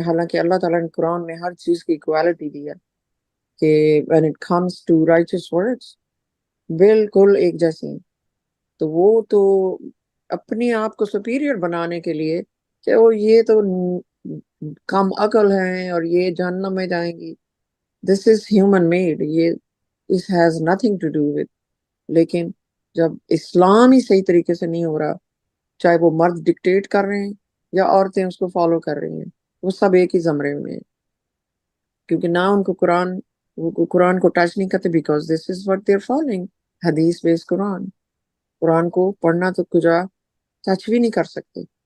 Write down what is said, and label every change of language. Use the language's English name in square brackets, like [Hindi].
[Urdu] حالانکہ اللہ تعالیٰ نے قرآن میں ہر چیز کی اکوالٹی دی ہے کہ [English] when it comes to righteous words [Urdu] بالکل ایک جیسی ہیں. تو وہ تو اپنی آپ کو سپیریئر بنانے کے لیے کہ وہ یہ تو کم عقل ہیں اور یہ جہنم میں جائیں گی. [English] This is human made, یہ this has nothing to do with. [Urdu] لیکن جب اسلام ہی صحیح طریقے سے نہیں ہو رہا، چاہے وہ مرد ڈکٹیٹ کر رہے ہیں یا عورتیں اس کو فالو کر رہی ہیں، وہ سب ایک ہی زمرے میں ہیں. کیونکہ نہ ان کو قرآن کو ٹچ نہیں کرتے، [English] because this is what they're following، [Urdu] حدیث بیس قرآن کو پڑھنا تو کجا ٹچ بھی نہیں کر سکتے.